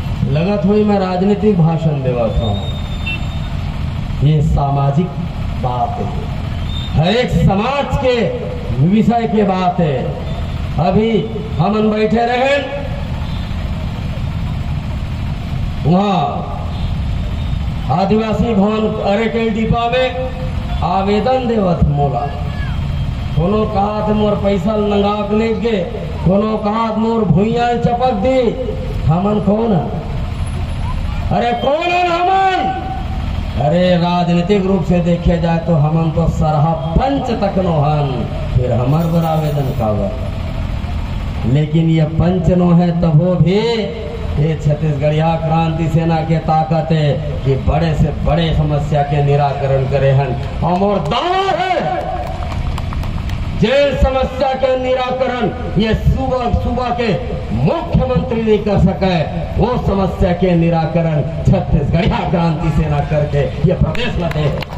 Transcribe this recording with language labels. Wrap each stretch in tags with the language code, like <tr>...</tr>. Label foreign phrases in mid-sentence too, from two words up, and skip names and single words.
<hne>लगा थोड़ी मैं राजनीतिक भाषण देवा था। ये सामाजिक बात है, हर एक समाज के विषय के बात है। अभी हम बैठे रहे वहाँ आदिवासी भवन अरे के डिपा में आवेदन देवत मोला। कोनो कहा थे मोर पैसा नंगाक लेके, कोनो कहा मोर भुइया चपक दी। हमन कौन? अरे कौन है हमन? अरे राजनीतिक रूप से देखे जाए तो हमन तो सरहा पंच तक नो हन, फिर हमार बर आवेदन कावर। लेकिन ये पंच नो है तबो भी ये छत्तीसगढ़िया क्रांति सेना के ताकत है कि बड़े से बड़े समस्या के निराकरण करे हन। और दावा है जेल समस्या के निराकरण ये सुबह के मुख्यमंत्री नहीं कर सके, वो समस्या के निराकरण छत्तीसगढ़िया क्रांति सेना करके ये प्रदेश में दे।</hne>